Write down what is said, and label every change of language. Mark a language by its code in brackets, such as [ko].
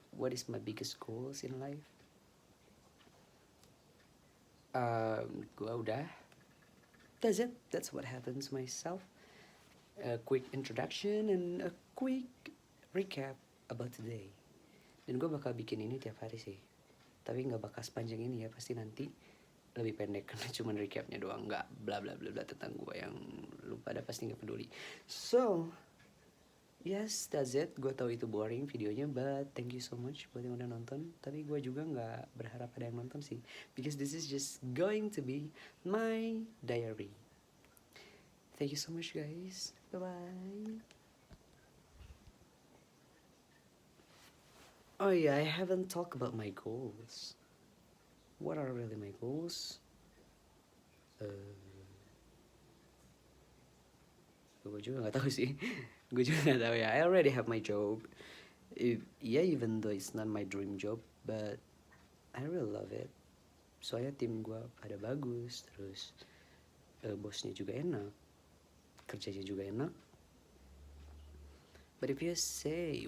[en] what is my biggest goals in life? [id] Gua udah. [en] That's it. That's what happens myself. A quick introduction and a quick recap about today. [id] Dan gue bakal bikin ini tiap hari sih. Tapi nggak bakal sepanjang ini ya. Pasti nanti lebih pendek karena cuman recapnya doang. Nggak bla bla bla bla tentang gue yang lu pada pasti nggak peduli. [en] So, yes, that's it. [id] Gue tahu itu boring videonya, [en] but thank you so much [id] buat yang udah nonton. Tapi gue juga nggak berharap ada yang nonton sih, [en] because this is just going to be my diary. Thank you so much, guys. Bye bye. Oh yeah, I haven't talked about my goals. What are really my goals? [id] Gue juga nggak tahu sih. Gue juga nggak tahu ya. [en] I already have my job. Yeah, even though it's not my dream job, but I really love it. [id] Soalnya tim gue pada bagus, terus bosnya juga enak, kerjanya juga enak. [en] But if you say